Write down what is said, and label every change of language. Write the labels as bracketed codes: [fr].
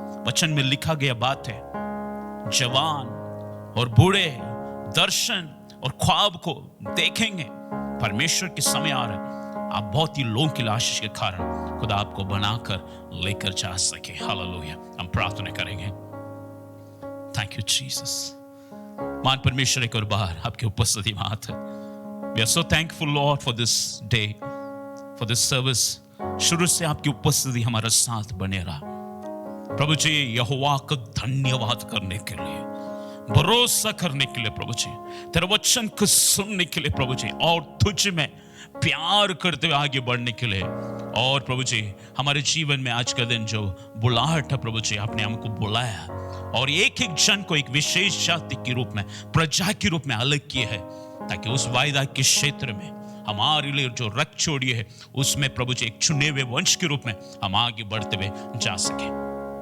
[hi] वचन में लिखा गया बात है, जवान और बूढ़े दर्शन और ख्वाब को देखेंगे। परमेश्वर के समय आ रहा है, आप बहुत ही लोगों की आशीष के कारण खुदा आपको बनाकर लेकर जा सके। हालेलुया। हम प्रार्थना करेंगे। [en] Thank you Jesus. [hi] मान परमेश्वर एक और बार आपकी उपस्थिति में आते हैं। [en] We are so thankful, Lord, for this day, for this service. [hi] शुरू से आपकी उपस्थिति हमारा साथ बने रहा। प्रभु जी, यहोवा का धन्यवाद करने के लिए, भरोसा करने के लिए प्रभु जी, तेरे वचन को सुनने के लिए प्रभु जी, और तुझ में प्यार करते हुए आगे बढ़ने के लिए। और प्रभु जी, हमारे जीवन में आज का दिन जो बुलाहट है प्रभु जी, आपने हमको बुलाया और एक एक जन को एक विशेष जाति के रूप में, प्रजा के रूप में अलग किया है, ताकि उस वायदा के क्षेत्र में हमारे लिए जो रख छोड़ी है उसमें प्रभु जी एक चुने हुए वंश के रूप में हम आगे बढ़ते हुए जा सके।